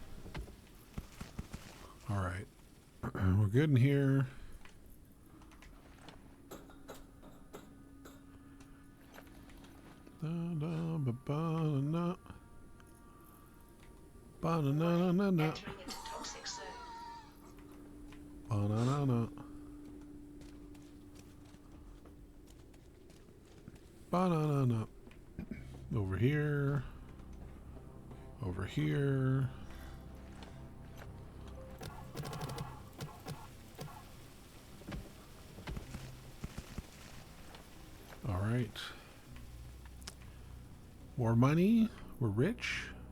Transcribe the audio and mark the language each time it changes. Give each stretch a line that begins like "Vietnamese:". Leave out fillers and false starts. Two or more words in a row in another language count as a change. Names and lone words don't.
English: All right. We're good in here. Ba-na. Ba-na-na-na-na. Entering into toxic zone. Ba-na-na-na. Ba-na-na-na. Over here. Over here. All right. More money. We're rich.